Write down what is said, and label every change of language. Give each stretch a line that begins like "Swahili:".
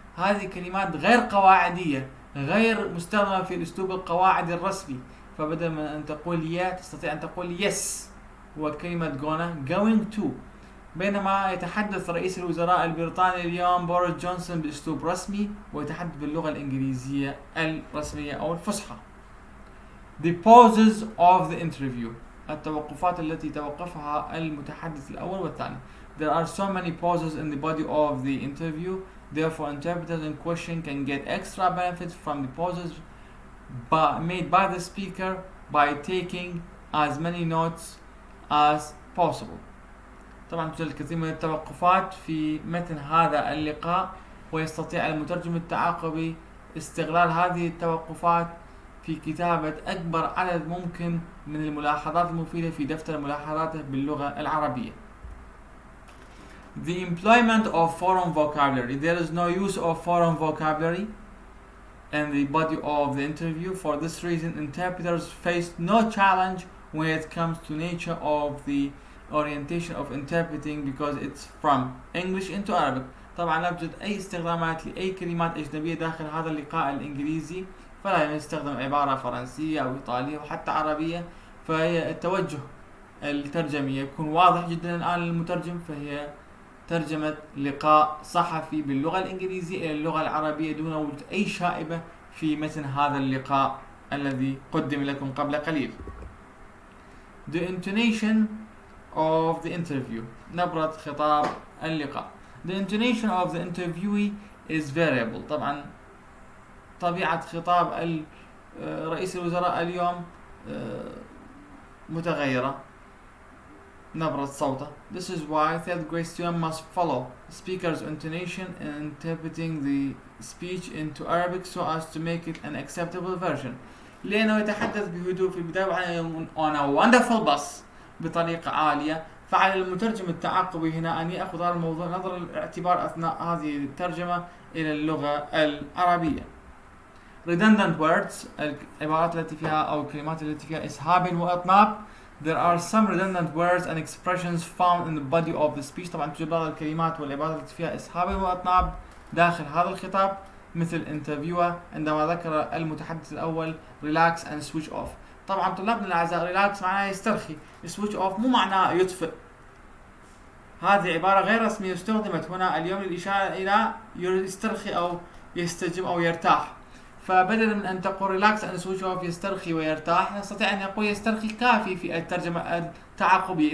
Arabic: هذه كلمات غير قواعدية، غير مستخدمة في الأسلوب القواعدي الرسمي، فبدل من أن تقول yeah تستطيع أن تقول yes، وكلمة going to. بينما يتحدث رئيس الوزراء البريطاني اليوم بوريس جونسون بأسلوب رسمي ويتحدث باللغة الإنجليزية الرسمية أو الفصحى.
English: The pauses of the interview.
Arabic: التوقفات التي توقفها المتحدث الأول والثاني.
English: There are so many pauses in the body of the interview. Therefore, interpreters in question can get extra benefits from the pauses made by the speaker by taking as many notes as possible.
Arabic: طبعا توجد الكثير من التوقفات في متن هذا اللقاء، ويستطيع المترجم التعاقبي استغلال هذه التوقفات في كتابة أكبر عدد ممكن من الملاحظات المفيدة في دفتر ملاحظاته باللغة العربية.
English: The employment of foreign vocabulary. There is no use of foreign vocabulary in the body of the interview. For this reason, interpreters face no challenge when it comes to nature of the orientation of interpreting because it's from English into Arabic.
Arabic: طبعا لا يوجد أي استخدامات لأي كلمات أجنبية داخل هذا اللقاء الإنجليزي، فلا يستخدم عبارة فرنسية أو إيطالية وحتى عربية، فهي التوجه الترجمي يكون واضح جدا الآن للمترجم، فهي ترجمة لقاء صحفي باللغة الإنجليزية إلى اللغة العربية دون وجود أي شائبة في متن هذا اللقاء الذي قدم لكم قبل قليل.
English: The intonation of the interview.
Arabic: نبرة خطاب اللقاء.
English: The intonation of the interviewee is variable.
Arabic: طبعا طبيعة خطاب رئيس الوزراء اليوم متغيرة نبرة صوته.
English: This is why third grade student must follow speaker's intonation in interpreting the speech into Arabic so as to make it an acceptable version.
Arabic: لأنه يتحدث بهدوء في البداية
English: on a wonderful bus
Arabic: بطريقة عالية، فعلى المترجم التعاقبي هنا أن يأخذ هذا الموضوع نظرا للاعتبار أثناء هذه الترجمة إلى اللغة العربية.
English: Redundant words.
Arabic: العبارات التي فيها أو الكلمات التي فيها إسهاب وإطناب.
English: There are some redundant words and expressions found in the body of the speech.
Arabic: طبعا توجد بعض الكلمات والعبارات التي فيها إسهاب وإطناب داخل هذا الخطاب، مثل interviewer عندما ذكر المتحدث الأول
English: relax and switch off.
Arabic: طبعا طلابنا الأعزاء relax معناه يسترخي، switch off مو معناه يطفئ. هذه عبارة غير رسمية استخدمت هنا اليوم للإشارة إلى يسترخي أو يستجم أو يرتاح، فبدلا من أن تقول
English: relax and switch off
Arabic: يسترخي ويرتاح، نستطيع أن نقول يسترخي كافي في الترجمة التعاقبية.